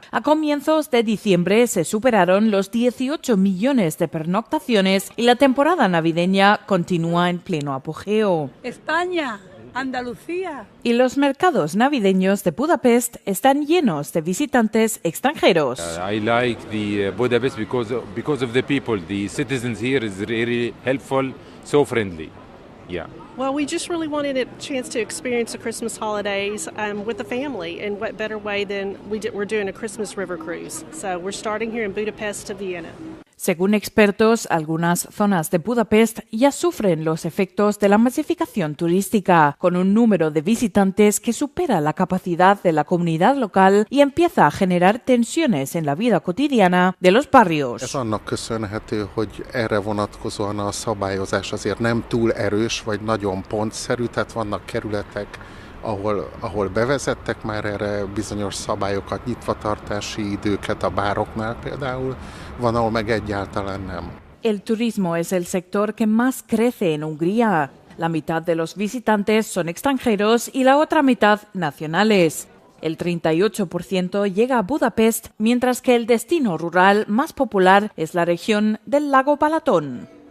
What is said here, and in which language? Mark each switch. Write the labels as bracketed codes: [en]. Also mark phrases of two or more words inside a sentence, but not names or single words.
[es] A comienzos de diciembre se superaron los 18 millones de pernoctaciones y la temporada navideña continúa en pleno apogeo. España, Andalucía. Y los mercados navideños de Budapest están llenos de visitantes extranjeros. [en] I like the Budapest because of the people. The citizens here is really helpful, so friendly. Yeah. Well, we just really wanted a chance to experience the Christmas holidays with the family, and what better way than we're doing a Christmas river cruise. So we're starting here in Budapest to Vienna. [es] Según expertos, algunas zonas de Budapest ya sufren los efectos de la masificación turística, con un número de visitantes que supera la capacidad de la comunidad local y empieza a generar tensiones en la vida cotidiana de los barrios. [hu] Ez annak köszönhető, hogy erre vonatkozóan a szabályozás azért nem túl erős, vagy nagyon pontszerű, tehát vannak kerületek, ahol bevezettek már erre bizonyos szabályokat, nyitvatartási időket a bároknál például, van, ahol meg egyáltalán nem. [es] El turismo es el sector que más crece en Hungría. La mitad de los visitantes son extranjeros y la otra mitad nacionales. El 38% llega a Budapest, mientras que el destino rural más popular es la región del lago Balatón.